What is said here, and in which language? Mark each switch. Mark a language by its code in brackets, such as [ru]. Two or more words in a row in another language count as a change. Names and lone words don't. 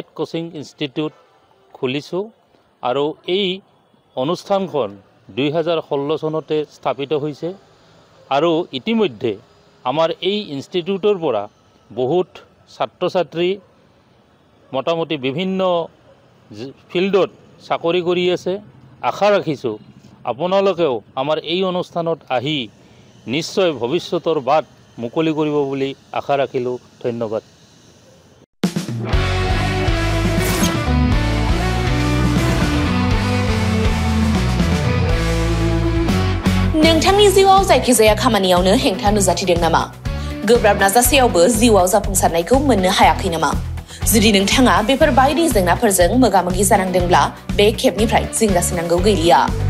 [as] কোচিং ইনষ্টিটিউট খুলিছোঁ আৰু এই অনুষ্ঠানখন 2016 চনতে স্থাপিত হৈছে আৰু ইতিমধ্যে আমাৰ এই ইনষ্টিটিউটৰ পৰা বহুত ছাত্ৰ ছাত্ৰী মোটামুটি বিভিন্ন ফিল্ডত চাকৰি কৰি আছে আশা ৰাখিছোঁ আপোনালোকেও আমাৰ এই অনুষ্ঠানত আহি নিশ্চয় ভৱিষ্যতৰ বাট মুকলি কৰিব বুলি আশা ৰাখিলোঁ ধন্যবাদ [brx] नोंथांनि जिउआव जायखिजाया खामानियावनो हेंथा नुजाथिदों नामा गोब्राब नाजासेयावबो जिउआव जाफुंसारनायखौ मोननो हायाखै नामा जुदि नोंथाङा बेफोर बायदि जेंनाफोरजों मोगा-मोगि जानांदोंब्ला बे खेबनिफ्राय जिंगासिनांगौ गैलिया